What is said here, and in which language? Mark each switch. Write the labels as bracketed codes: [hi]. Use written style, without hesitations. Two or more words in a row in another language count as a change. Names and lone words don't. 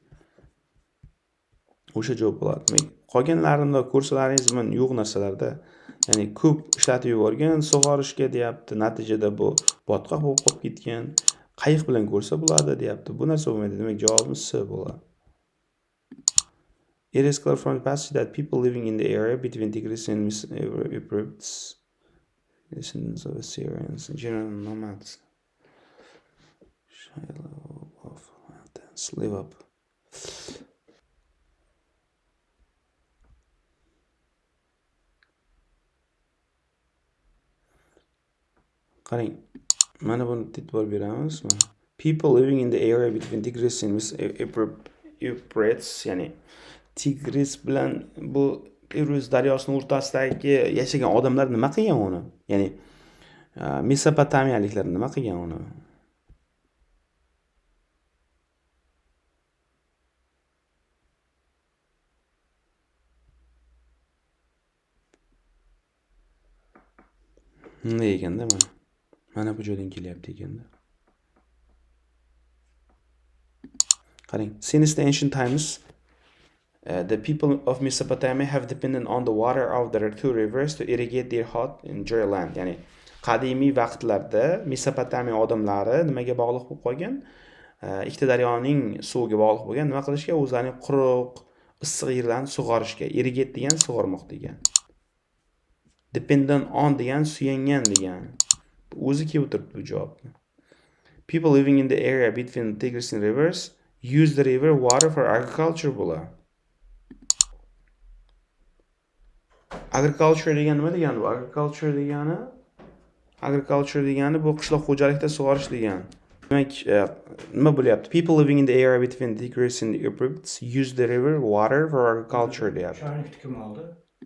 [uz] O'sha javob bo'ladi. Demak, qolganlarini ko'rsalaringiz yo'q narsalarda. Ya'ni ko'p ishlatib yuborgan, sug'orishga deyapti. Natijada bu botqoq bo'lib qolib ketgan. Qayiq bilan ko'rsa bo'ladi deyapti. Bu narsa bo'lmaydi. Demak, javobimiz C bo'ladi. [en] It is clear from the passage that people living in the area between Tigris and Euphrates, descendants of Assyrians, general nomads, shallow of mountains, live up. [uz] Qarang, mana buni e'tibor beramiz. [en] People living in the area between Tigris and Euphrates, [uz] ya'ni Tigris bilan bu Tigris daryosining o'rtasidagi yashagan odamlar nima qilgan uni? Ya'ni Mesopotamiyaliklar nima qilgan uni? Bunday ekanda mana bu joydan kelyapti ekanda. Qarang, [en] since the ancient times the people of Mesopotamia have depended on the water of the two rivers to irrigate their hot and dry land. [uz] Ya'ni qadimiy vaqtlarda Mesopotamiya odamlari nimaga bog'liq bo'lib qolgan? Ikkita daryoning suviga bog'liq bo'lgan. Nima qilishga? O'zlarining quruq, issiq yerlarni sug'orishga. Irrigate degan sug'ormoq degan. [en] Dependent on [uz] degan suyangan degan. O'zi kelib turibdi bu javobni. [en] People living in the area between Tigris and rivers use the river water for agriculture bo'ladi. [uz] Agriculture degani nima degani bu? Agriculture degani bu qishloq xo'jalikda sug'orish degani. Demak, nima bo'lyapti? [en] People living in the area between Tigris and Euphrates use the river water for agriculture deyapti. [uz] Sharni kim oldi?